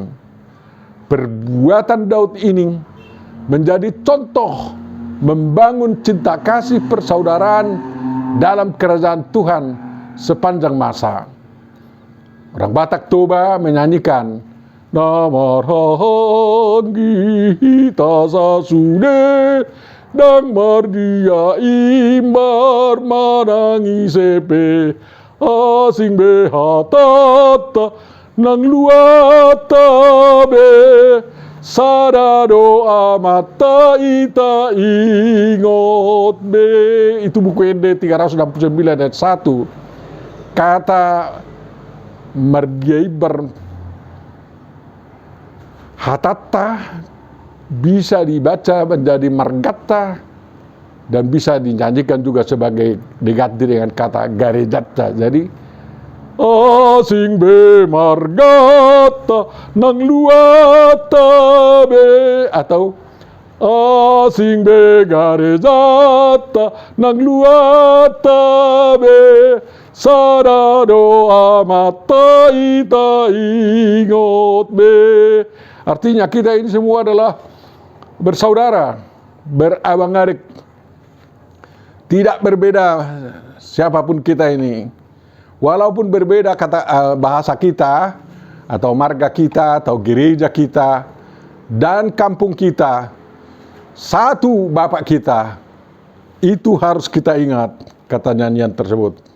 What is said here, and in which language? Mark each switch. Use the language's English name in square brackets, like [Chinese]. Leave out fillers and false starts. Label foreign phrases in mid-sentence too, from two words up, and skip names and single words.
[Indonesian] Perbuatan Daud ini menjadi contoh membangun cinta kasih persaudaraan dalam kerajaan Tuhan sepanjang masa. Orang Batak Toba menyanyikan [Batak Toba] Namarhahan kita sasude dang mardia imbar manangi sepe asing behatata nang luata be sadado amata ita ingot be. [Indonesian] Itu buku ND 369 ayat 1. Kata mardiaibar hatata bisa dibaca menjadi margata dan bisa dinyanyikan juga sebagai diganti dengan kata garejata. [Batak Toba] Jadi asing be margata nang luata be, atau asing be garejata nang luata be sadado amata ita ingot be. [Indonesian] Artinya kita ini semua adalah bersaudara, berabang-adik, tidak berbeda siapapun kita ini. Walaupun berbeda kata bahasa kita, atau marga kita, atau gereja kita, dan kampung kita, satu Bapak kita, itu harus kita ingat, kata nyanyian tersebut.